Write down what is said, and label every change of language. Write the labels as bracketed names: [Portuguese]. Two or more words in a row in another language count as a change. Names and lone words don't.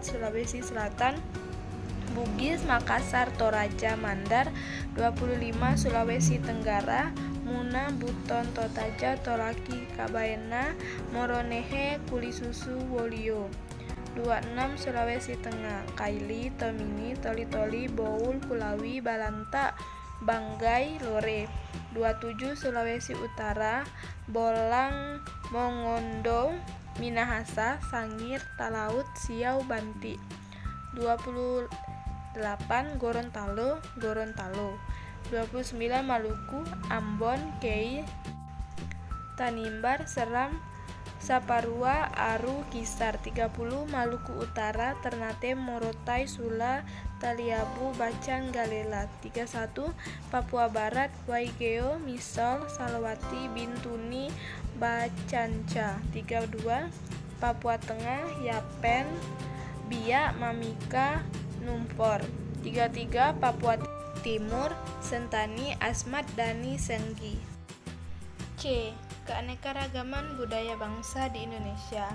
[Indonesian] Sulawesi Selatan, Bugis, Makassar, Toraja, Mandar. 25. Sulawesi Tenggara, Muna, Buton, Totaja, Toraki, Kabaena, Moronehe, Kulisusu, Wolio. 26. Sulawesi Tengah, Kaili, Tomini, Toli-Toli, Boul, Kulawi, Balanta, Banggai, Lore. 27. Sulawesi Utara, Bolang, Mongondo, Minahasa, Sangir, Talaut, Siau, Banti. 28. Gorontalo, Gorontalo. 29. Maluku, Ambon, Kei, Tanimbar, Seram, Saparua, Aru, Kisar. 30. Maluku Utara, Ternate, Morotai, Sula, Taliabu, Bacan, Galela. 31. Papua Barat, Waigeo, Misol, Salawati, Bintuni, Bacanca. 32. Papua Tengah, Yapen, Biak, Mamika, Numfor. 33. Papua Timur, Sentani, Asmat, Dani, Senggi. C. Keanekaragaman budaya bangsa di Indonesia.